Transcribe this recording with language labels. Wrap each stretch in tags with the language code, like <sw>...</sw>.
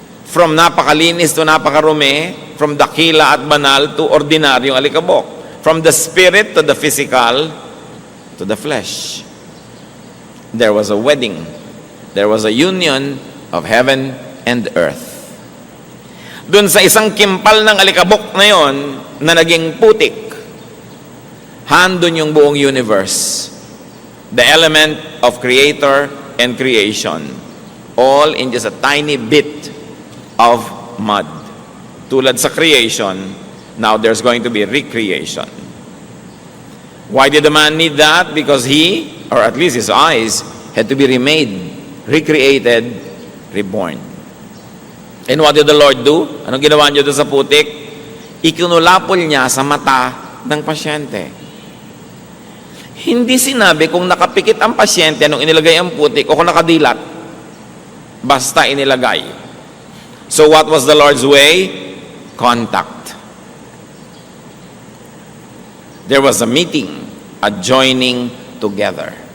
<tl>From napakalinis to napakarumi, from dakila at banal to ordinaryong alikabok.</tl> <en>From the spirit to the physical to the flesh. There was a wedding. There was a union of heaven and earth.</en> <tl>Doon sa isang kimpal ng alikabok na yon na naging putik, handon yung buong universe.</tl> <en>The element of creator and creation. All in just a tiny bit of mud.</en> <tl>Tulad sa</tl> <en>creation, now there's going to be recreation. Why did the man need that? Because he, or at least his eyes, had to be remade, recreated, reborn. And what did the Lord do?</en> <tl>Anong ginawa niyo doon sa putik? Ikinulapol niya sa mata ng pasyente. Hindi sinabi kung nakapikit ang pasyente nung inilagay ang putik o kung nakadilat. Basta inilagay.</tl> <en>So what was the Lord's way? Contact. There was a meeting, a joining together.</en>